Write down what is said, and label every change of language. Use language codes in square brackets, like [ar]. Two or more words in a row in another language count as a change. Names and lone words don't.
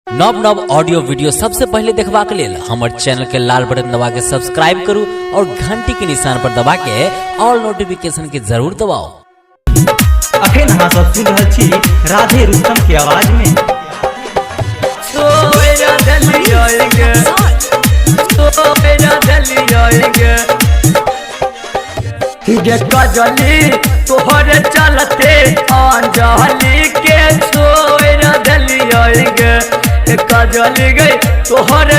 [mai] नव नव ऑडियो वीडियो सबसे पहले देखबा के लेल हमर चैनल के लाल बटन दबा के सब्सक्राइब करू और घंटी के निशान पर दबा के [en] all notification [mai] के जरूर दबाओ। अखन अहाँ सब सुन रहल छी राधे रुस्तम के आवाज में। कजली तोहरे चलते अंजलि के छोड़ दिलिए कजली गई तोहरे